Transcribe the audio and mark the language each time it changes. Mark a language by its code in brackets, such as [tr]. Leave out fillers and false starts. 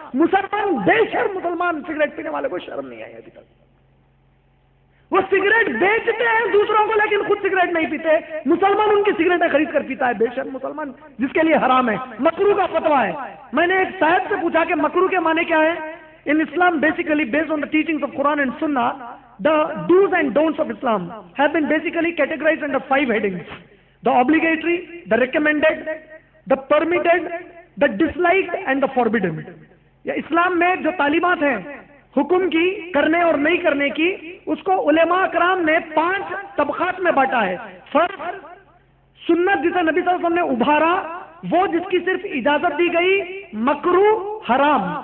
[ur] مسلمان بے شرم مسلمان سگریٹ پینے والے کو شرم نہیں آئی ابھی تک. وہ سگریٹ بیچتے ہیں دوسروں کو لیکن خود سگریٹ نہیں پیتے. مسلمان ان کی سگریٹیں خرید کر پیتا ہے, بے شرم مسلمان جس کے لیے حرام ہے. مکروہ کا فتویٰ ہے. میں نے ایک صاحب سے پوچھا کہ مکروہ کے معنی کیا ہے. [en] In Islam, basically based on the teachings of Quran and Sunnah, the do's and don'ts of Islam have been basically categorized under 5 headings: the obligatory, the recommended, the permitted, the disliked and the forbidden. [ur] یا اسلام میں جو تعلیمات ہیں حکم کی کرنے اور نہیں کرنے کی, اس کو علماء کرام نے 5 طبقات میں بانٹا ہے. فرض, سنت جسے نبی صلی اللہ علیہ وسلم نے ابھارا وہ جس کی صرف اجازت دی گئی, مکروہ, حرام.